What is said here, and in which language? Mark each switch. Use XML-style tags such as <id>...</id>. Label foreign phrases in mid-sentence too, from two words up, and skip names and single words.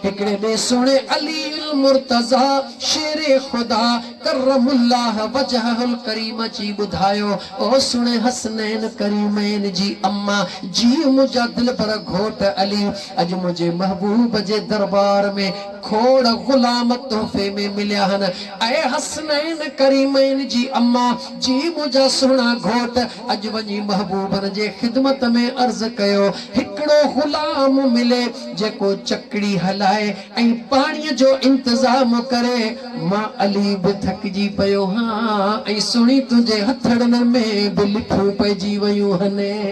<sd>हिकिड़े ॾे सुहिणे अली मुर्तज़ा शेरे ख़ुदा</sd> <ar>كرم الله وجهه الكريم</ar> <sd>जी ॿुधायो, ओ सुहिणे हसनैन करीमैन जी अम्मा जी मुंहिंजा दिल पर घोट अली अॼु मुंहिंजे महबूब जे दरबार में खोड़ गुलाम तोहफे में मिलिया हन। ऐ हसनैन करीमैन जी अम्मा जी मुंहिंजा सुहिणा घोट अॼु वञी महबूबन जे ख़िदमत में अर्ज़ कयो, हिकिड़ो गुलाम मिले जेको चकड़ी हलाए ऐं पाणीअ जो इंतज़ाम करे। मां अली बि थकिजी पियो हाँ, ऐं सुणी तुंहिंजे हथड़नि में बि लिफूं पइजी वयूं हने।</sd>